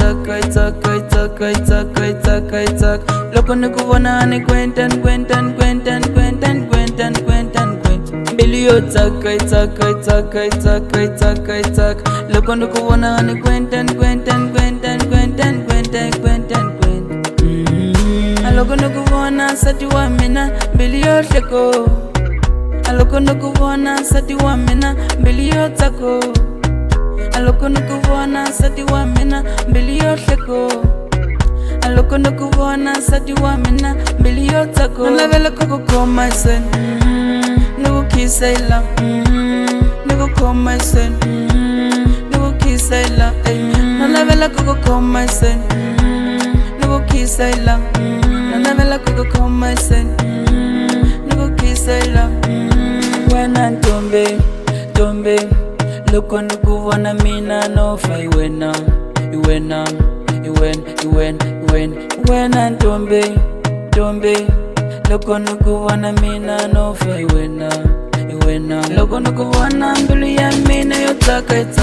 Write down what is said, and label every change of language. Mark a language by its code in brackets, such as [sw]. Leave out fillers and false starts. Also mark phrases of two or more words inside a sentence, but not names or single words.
[ts] Loko nikuvona ni kwentan mbilu yo taka Loko nikuvona ni kwentan Loko nikuvona sati wa mina mbilu yo sheko Loko nikuvona sati wa mina mbilu yo tako Loko nikuvona sati wa mina mbilu yo sheko Loko nikuvona sati wa mina mbilu yo tako Nalavela kukukoma sen Nikukisa ila Nikukoma sen Nikukisa ila Nalavela kukukoma sen Nikukisa ila Nalavela kukukoma sen Nikukisa ila [en] When I'm tombe [ts] Loko nikuvona mina no fa iwe na [en] When I'm tombe [ts] Loko nikuvona mina no fa iwe na Loko nikuvona mbilu ya mina yo taka